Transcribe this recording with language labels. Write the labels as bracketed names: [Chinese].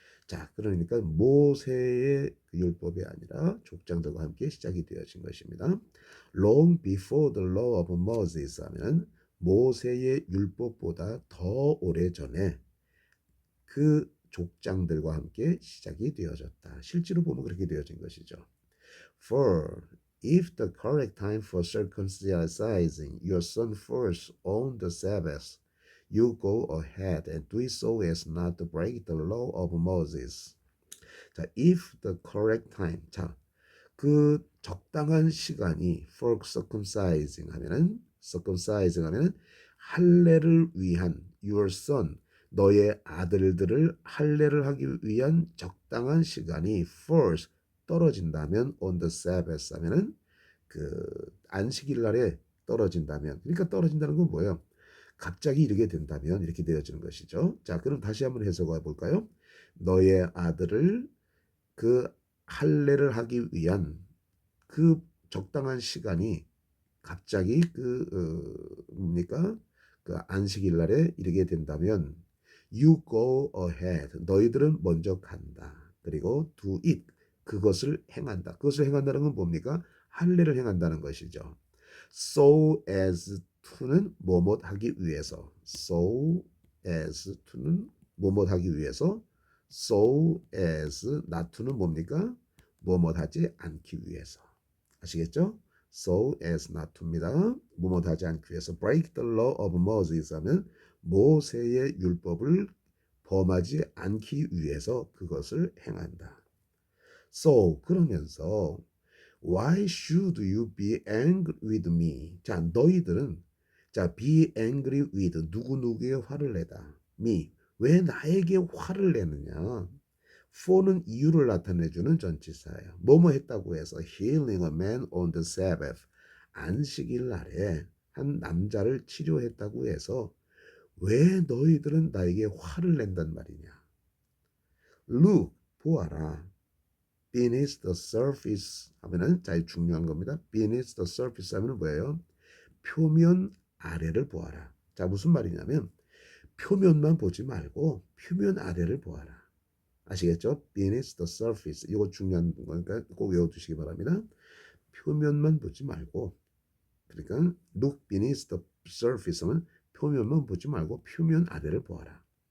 [Korean] 자, 그러니까 모세의 율법이 아니라 족장들과 함께 시작이 되어진 것입니다. [English] Long before the law of Moses [Korean] 하면 모세의 율법보다 더 오래 전에 그 족장들과 함께 시작이 되어졌다. 실제로 보면 그렇게 되어진 것이죠. [English] For if the correct time for circumcising your son falls on the Sabbath, you go ahead and do it so as not to break the law of Moses. 자, if the correct time. [Korean] 자, 그 적당한 시간이 [English] for circumcising [Korean] 하면은 할례를 위한 [English] your son [Korean] 너의 아들들을 할례를 하기 위한 적당한 시간이 [English] falls [Korean] 떨어진다면 [English] on the Sabbath [Korean] 하면은 그 안식일 날에 떨어진다면 그러니까 떨어진다는 건 뭐예요? 갑자기 이르게 된다면 이렇게 되어지는 것이죠. 자, 그럼 다시 한번 해석해 볼까요? 너의 아들을 그 할례를 하기 위한 그 적당한 시간이 갑자기 뭡니까? 그 안식일 날에 이르게 된다면 [English] you go ahead. [Korean] 너희들은 먼저 간다. 그리고 [English] do it. [Korean] 그것을 행한다. 그것을 행한다는 건 뭡니까? 할례를 행한다는 것이죠. [English] So as to [Korean] 는 뭐뭐 하기 위해서. [English] So as to [Korean] 는 뭐뭐 하기 위해서. [English] So as not to는 [Korean] 뭡니까? 뭐뭐 하지 않기 위해서. 아시겠죠? [English] So as not to입니다. [Korean] 뭐뭐 하지 않기 위해서. [English] Break the law of Moses [Korean] 하면 모세의 율법을 범하지 않기 위해서 그것을 행한다. [English] So [Korean] 그러면서 [English] Why should you be angry with me? [Korean] 자, 너희들은 자, [English] be angry with [Korean] 누구누구의 화를 내다. me. 왜 나에게 화를 내느냐? for는 이유를 나타내주는 전치사예요. 뭐뭐 했다고 해서 [English] healing a man on the Sabbath. [Korean] 안식일 날에 한 남자를 치료했다고 해서 왜 너희들은 나에게 화를 낸단 말이냐? [English] Look, [Korean] 보아라. [English] Beneath the surface [Korean] 하면은 자, 중요한 겁니다. [English] Beneath the surface [Korean] 하면은 뭐예요? 표면 아래를 보아라. 자, 무슨 말이냐면 표면만 보지 말고 표면 아래를 보아라. 아시겠죠? [English] Beneath the surface. [Korean] 이거 중요한 거니까 꼭 외워두시기 바랍니다. 표면만 보지 말고 그러니까 [English] look beneath the surface [Korean] 하면 표면만 보지 말고 표면 아래를 보아라.